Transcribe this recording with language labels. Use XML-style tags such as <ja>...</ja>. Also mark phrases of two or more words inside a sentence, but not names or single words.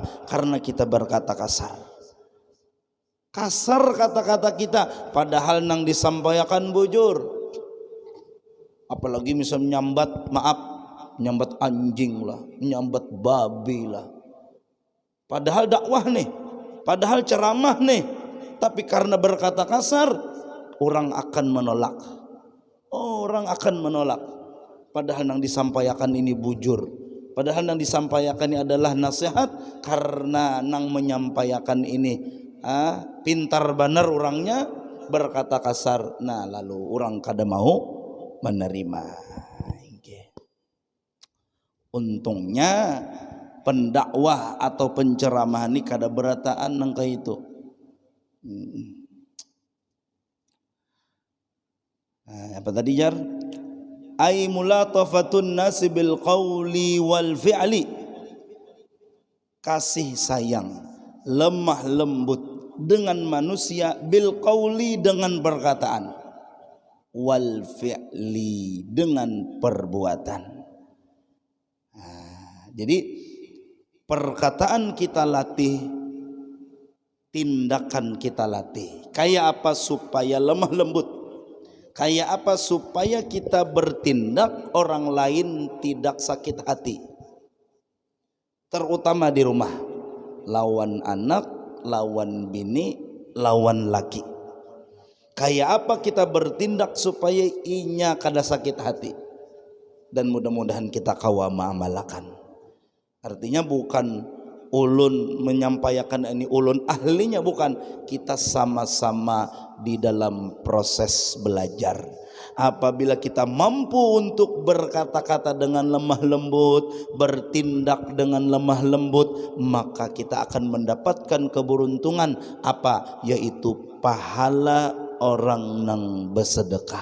<id>Karena kita berkata kasar. Kasar kata-kata kita, padahal nang disampaikan bujur.</id> <bjn>Apalagi misalnya nyambat anjing lah, nyambat babi lah.</bjn> <id>Padahal dakwah nih, padahal ceramah nih, tapi karena berkata kasar, orang akan menolak. Orang akan menolak. Padahal yang disampaikan ini bujur. Padahal yang disampaikan ini adalah nasihat, karena yang menyampaikan ini pintar benar orangnya berkata kasar.</id> <bjn>Nah lalu orang kada mau menerima. Untungnya pendakwah atau penceramah ini kada berataan nang kayak itu. Apa tadi jar?</bjn> <ar>Ai mulatafatun nasi bil qawli wal fi'li.</ar> <id>Kasih sayang, lemah lembut dengan manusia,</id> <ar>bil qawli</ar> <id>dengan perkataan,</id> <ar>wal fi'li</ar> <id>dengan perbuatan. Jadi perkataan kita latih, tindakan kita latih. Kayak apa supaya lemah lembut? Kayak apa supaya kita bertindak orang lain tidak sakit hati? Terutama di rumah,</id> <bjn>lawan anak, lawan bini, lawan laki. Kayak apa kita bertindak supaya inya kada sakit hati? Dan mudah-mudahan kita kawa mengamalkan. Artinya bukan ulun menyampaikan ini ulun ahlinya, bukan.</bjn> <id>Kita sama-sama di dalam proses belajar. Apabila kita mampu untuk berkata-kata dengan lemah lembut, bertindak dengan lemah lembut, maka kita akan mendapatkan keberuntungan apa? Yaitu pahala orang yang bersedekah.</id>